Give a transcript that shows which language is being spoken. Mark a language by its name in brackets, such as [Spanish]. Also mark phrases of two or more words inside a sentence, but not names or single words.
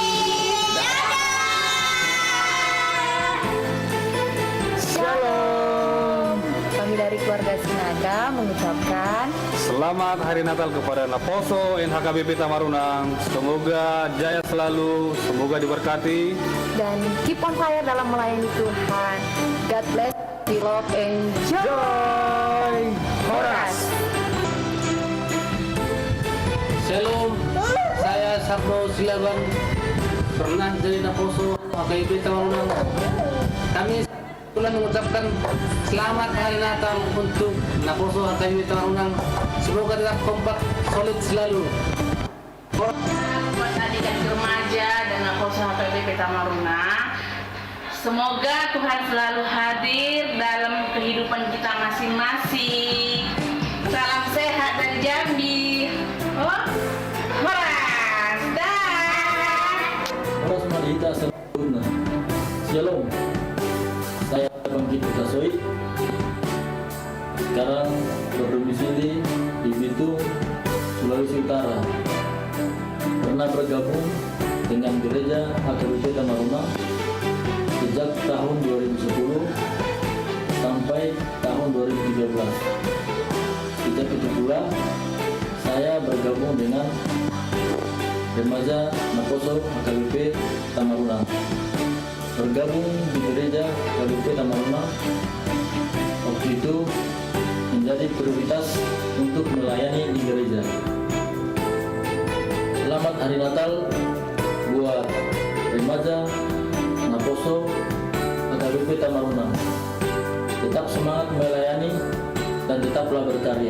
[Indonesian] Shalom. Kami dari keluarga Sinaga mengucapkan selamat Hari Natal kepada Naposo NHKBP Tamarunang. Semoga jaya selalu, semoga diberkati. dan [English] keep on fire [Indonesian] dalam melayani Tuhan. [English] God bless, we love and joy. [Indonesian] Horas. Shalom, saya Sabdo Silaban, pernah jadi Naposo HKBP Tamarunang. Kami mengucapkan selamat Hari Natal untuk Naposo HKBP Tamarunang. Semoga tetap kompak, solid selalu. Buat adik-adik remaja dan Naposo HKBP Tamarunang, semoga Tuhan selalu hadir dalam kehidupan kita masing-masing. Salam sehat dari Jambi. Horas, dah. Horas Madita sempurna. Shalom. Saya Bangkit Utasoid. Sekarang berdomisili di Bitung, Sulawesi Utara. Pernah bergabung dengan gereja HKBP Tamarunang sejak tahun 2010 sampai tahun 2013. Sejak itu pula saya bergabung dengan remaja Naposo HKBP Tamarunang. Bergabung di gereja HKBP Tamarunang waktu itu menjadi prioritas untuk melayani di gereja. Selamat Hari Natal buat remaja Naposo HKBP Tamarunang. Tetap semangat melayani dan tetaplah berkarya.